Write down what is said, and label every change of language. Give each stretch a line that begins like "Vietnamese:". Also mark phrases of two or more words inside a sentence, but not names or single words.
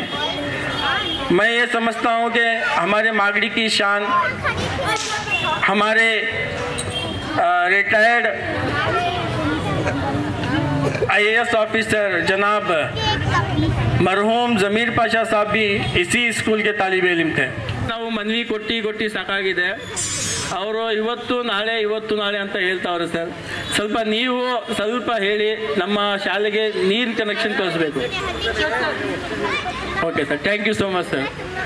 Hindi: मैं ये समझता हूँ कि हमारे मागड़ी की शान हमारे
English: retired IAS officer
Hindi: जनाब मरहूम ज़मीर पाशा साहब भी इसी स्कूल के तालिब इल्म थे.
Kannada: ನಾವು ಮನವಿ ಕೊಟ್ಟು ಸಾಕಾಗಿದೆ. ಅವರು ಇವತ್ತು ನಾಳೆ ಅಂತ ಹೇಳ್ತಾವ್ರೆ ಸರ್. ನೀವು ಸ್ವಲ್ಪ ಹೇಳಿ ನಮ್ಮ ಶಾಲೆಗೆ ನೀರಿನ ಕನೆಕ್ಷನ್ ತೋರಿಸಬೇಕು.
English: Okay sir, thank you so much sir.